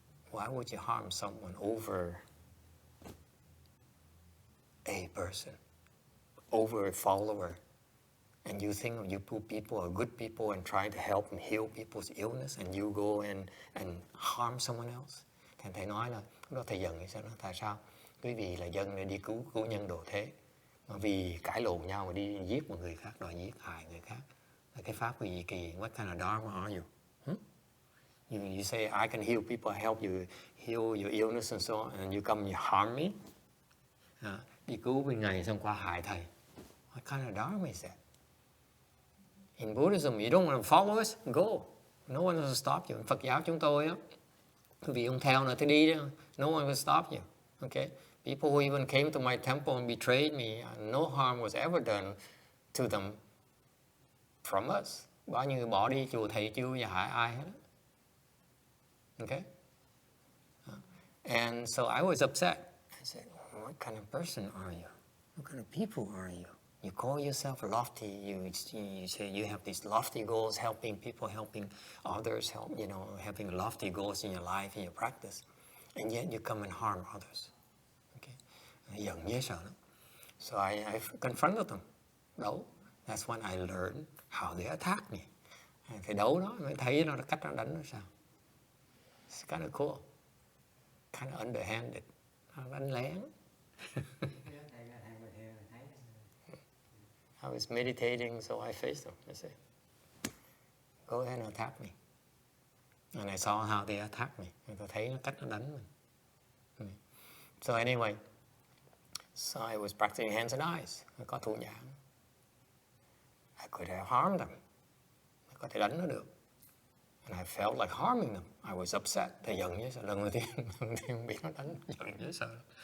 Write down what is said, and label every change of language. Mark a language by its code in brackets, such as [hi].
[en] Why would you harm someone over a person, over a follower? And you think you people are good people and trying to help and heal people's illness, and you go and harm someone else? [vi] Thì thầy nói là, lúc đó thầy giận thì sao? Tại sao? Quý vị là dân để đi cứu nhân độ thế. Mà vì cãi lộn nhau mà đi giết một người khác, đòi giết hại người khác. Là cái pháp gì kỳ? [en] What kind of dharma are you? You say, I can heal people, help you heal your illness and so on, and you come and you harm me? [vi] Đi cứu bên ngày xong qua hại thầy. [en] What kind of dharma is that? In Buddhism, you don't want to follow us, go. No one will stop you. [vi] Phật giáo chúng tôi á, quý vị không theo nữa thì đi đó. [en] No one will stop you. Okay? People who even came to my temple and betrayed me, no harm was ever done to them from us. [vi] Bao nhiêu người bỏ đi chùa thầy chưa và hại ai hết. [en] Okay? And so I was upset. I said, what kind of person are you? What kind of people are you? You call yourself lofty. You say you have these lofty goals, helping people, helping others, having lofty goals in your life, in your practice. And yet you come and harm others. Okay? [vi] Giận dễ sợ lắm. [en] So I confronted them. [vi] Đấu. [en] That's when I learned how they attack me. [vi] Thì đấu nó, mới thấy nó cách nó đánh nó sao. [en] It's kind of cool. Kind of underhanded. [vi] Nó đánh lén. [en] I was meditating, so I faced them. I said, go ahead and attack me. And I saw how they attacked me. [vi] Tôi thấy nó cách nó đánh mình. [en] So anyway, so I was practicing hands and eyes. [vi] Có thủ nhãn. [en] I could have harmed them. [vi] Có thể đánh nó được. [en] And I felt like harming them. I was upset. [vi] Thầy giận dễ sợ. Lần đầu tiên bị nó đánh, giận dễ sợ.